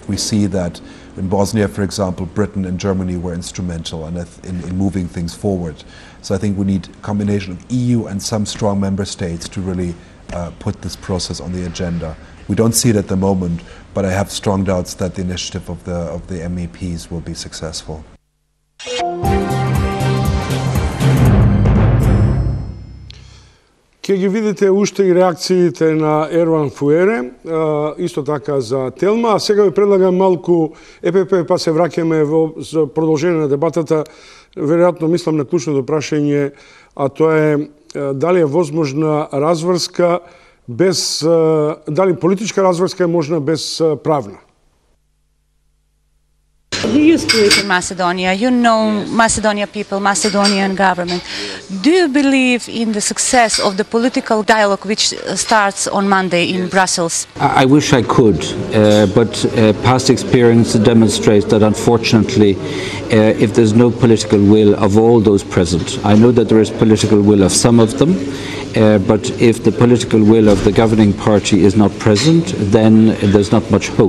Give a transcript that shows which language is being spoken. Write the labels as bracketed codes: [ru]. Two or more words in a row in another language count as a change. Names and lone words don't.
[en] We see that in Bosnia, for example, Britain and Germany were instrumental in moving things forward. So I think we need a combination of EU and some strong member states to really put this process on the agenda. We don't see it at the moment, but I have strong doubts that the initiative of the MEPs will be successful. [mk] Ке ги видите уште и реакциите на Ерван Фуере, исто така за Телма. А сега ви предлагам малку ЕПП, па се враќаме за продолжение на дебатата. Веројатно мислам на клучното прашање, а тоа е дали е возможна разврска без, дали политичка разврска е можна без правна? [en] You used to live in Macedonia, you know Macedonian people, Macedonian government. Do you believe in the success of the political dialogue which starts on Monday in Brussels? I wish I could, but past experience demonstrates that unfortunately if there's no political will of all those present, I know that there is political will of some of them, but if the political will of the governing party is not present, then there's not much hope.